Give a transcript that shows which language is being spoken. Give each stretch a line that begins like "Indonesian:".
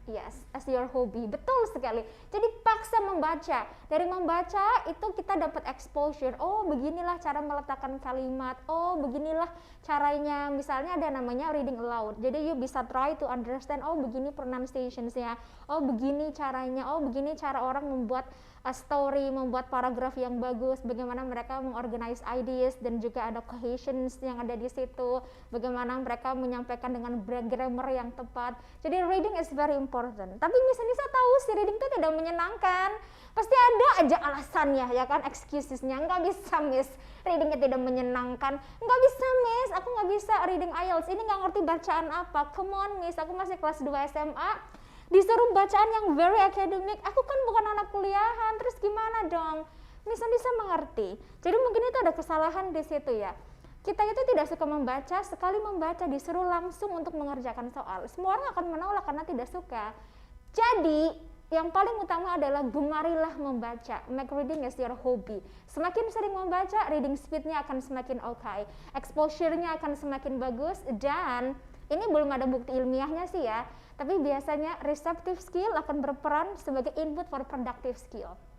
English: Yes, as your hobby.
Indonesian: Betul sekali. Jadi paksa membaca. Dari membaca itu kita dapat exposure. Oh, beginilah cara meletakkan kalimat. Oh, beginilah caranya. Misalnya ada namanya reading aloud. Jadi you bisa
English: try to understand.
Indonesian: Oh, begini pronunciationsnya. Oh, begini caranya. Oh, begini cara orang membuat
English: a story,
Indonesian: membuat paragraf yang bagus, bagaimana mereka mengorganize ideas dan juga ada cohesions yang ada di situ, bagaimana mereka menyampaikan dengan grammar yang tepat. Jadi
English: reading is very important.
Indonesian: Tapi Miss Anissa tahu si reading itu tidak menyenangkan. Pasti ada aja alasannya ya kan, excusesnya. Nggak bisa Miss, readingnya tidak menyenangkan. Nggak bisa Miss, aku nggak bisa reading Ielts. Ini nggak ngerti bacaan apa.
English: Come on
Indonesian: Miss, aku masih kelas 2 SMA. Disuruh bacaan yang
English: very academic,
Indonesian: aku kan bukan anak kuliahan, terus gimana dong? Miss Anissa mengerti. Jadi mungkin itu ada kesalahan di situ ya. Kita itu tidak suka membaca, sekali membaca disuruh langsung untuk mengerjakan soal. Semua orang akan menolak karena tidak suka. Jadi yang paling utama adalah gemarilah membaca.
English: Make reading as your hobby.
Indonesian: Semakin sering membaca, reading speednya akan semakin okay. Exposure-nya akan semakin bagus, dan ini belum ada bukti ilmiahnya sih ya, tapi biasanya receptive skill akan berperan sebagai
English: input for productive skill.